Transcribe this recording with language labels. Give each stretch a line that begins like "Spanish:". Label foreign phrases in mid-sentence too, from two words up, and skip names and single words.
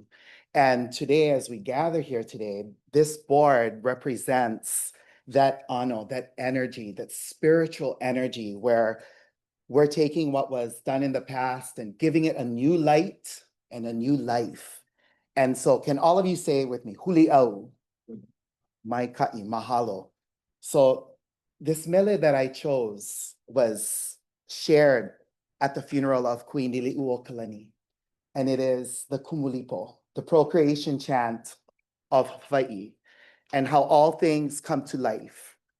English: And today, as we gather here today, this board represents that ano, that energy, that spiritual energy where we're taking what was done in the past and giving it a new light and a new life. And so can all of you say with me,
Hawaiian: huli'au, mai ka'i, mahalo.
English: So this mele that I chose was shared at the funeral of Queen Liliuokalani. And it is the kumulipo, the procreation chant of Hawai'i, and how all things come to life.